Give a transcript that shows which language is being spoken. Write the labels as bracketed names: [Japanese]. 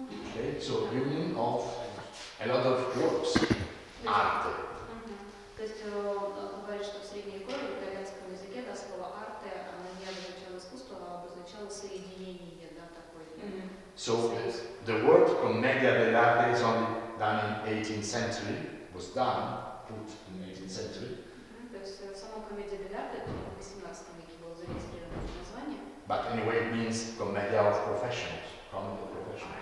[English] Okay, so union of a lot of works, arte. [Russian] То есть он говорит, что в средневековье в итальянском языке слово арте, оно не обозначало искусство, а обозначало соединение, да, такое. [English] So the word commedia dell'arte is only done in 18th century, was done, put in 18th century. [Russian] То есть само комедия дель арте это в 18 веке было зарегистрировано название. [English] But anyway, it means commedia of professionals, comedy of professionals.